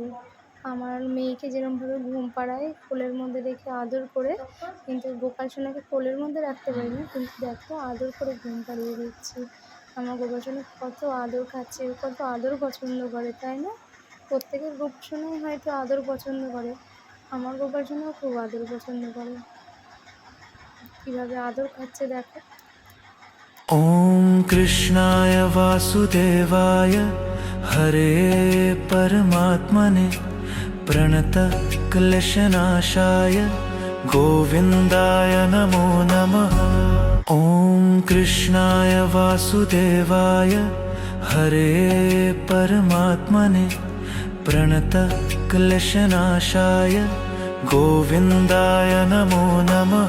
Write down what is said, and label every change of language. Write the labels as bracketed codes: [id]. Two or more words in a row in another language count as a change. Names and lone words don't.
[bn] আমার মেয়েকে যেরকমভাবে ঘুম পাড়ায় কোলের মধ্যে রেখে আদর করে, কিন্তু গোপাল সোনাকে কোলের মধ্যে রাখতে পারি না, কিন্তু দেখো আদর করে ঘুম পাড়িয়ে দিচ্ছি। আমার গোপাল সোনা কত আদর খাচ্ছে, কত আদর পছন্দ করে, তাই না? প্রত্যেকের গোপাল সোনাই হয়তো আদর পছন্দ করে, আমার গোপাল সোনাও খুব আদর পছন্দ করে। কীভাবে আদর খাচ্ছে দেখো। [sa] ओम कृष्णाय वासुदेवाय हरे परमात्मने प्रणतक्लेशनाशाय गोविन्दाय नमो नमः। ओम कृष्णाय वासुदेवाय हरे परमात्मने प्रणतक्लेशनाशाय गोविन्दाय नमो नमः।